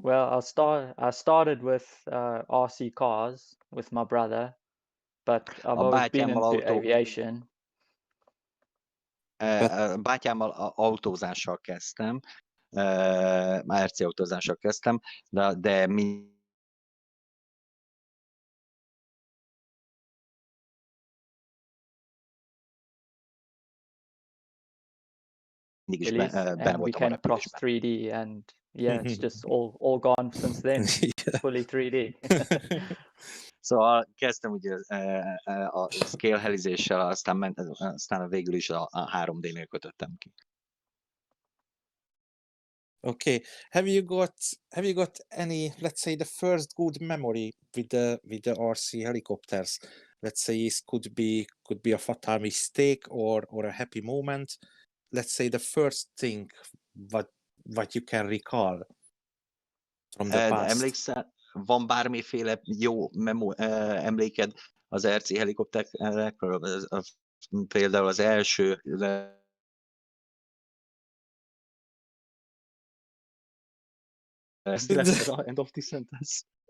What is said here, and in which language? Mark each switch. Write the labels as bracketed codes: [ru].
[en] Well, I started with RC cars with my brother, but I've always been into aviation. [hu] Bátyámmal autózással kezdtem, RC autózással kezdtem, de mindig is benne voltam a repülésben. [en] 3D, and yeah, it's just all gone since then. Fully 3D. [hu] Szóval kezdtem ugye a scale helizéssel, aztán végül is a 3D-nél kötöttem ki. [en] Okay. Have you got any, let's say, the first good memory with the RC helicopters? Let's say it could be a fatal mistake or a happy moment. Let's say the first thing what you can recall from the past. [hu] Emlékszel, van bármiféle jó emléked az RC helikopterekről? Például az első [en] end of the sentence.